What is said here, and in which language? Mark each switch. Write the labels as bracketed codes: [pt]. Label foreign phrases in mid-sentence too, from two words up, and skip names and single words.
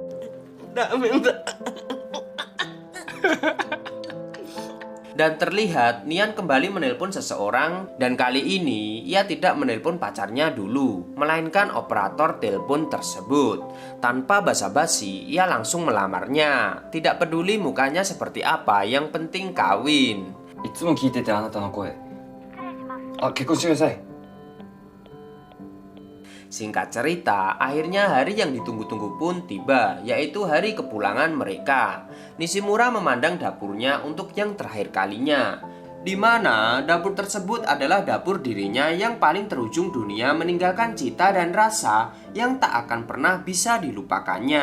[id] Dan terlihat Nian kembali menelpon seseorang dan kali ini ia tidak menelpon pacarnya dulu, melainkan operator telepon tersebut. Tanpa basa-basi, ia langsung melamarnya. Tidak peduli mukanya seperti apa, yang penting kawin. [ja] いつも聞いててあなたの声。あ、結婚してください。 [id] Singkat cerita, akhirnya hari yang ditunggu-tunggu pun tiba, yaitu hari kepulangan mereka. Nishimura memandang dapurnya untuk yang terakhir kalinya, di mana dapur tersebut adalah dapur dirinya yang paling terujung dunia, meninggalkan cita dan rasa yang tak akan pernah bisa dilupakannya.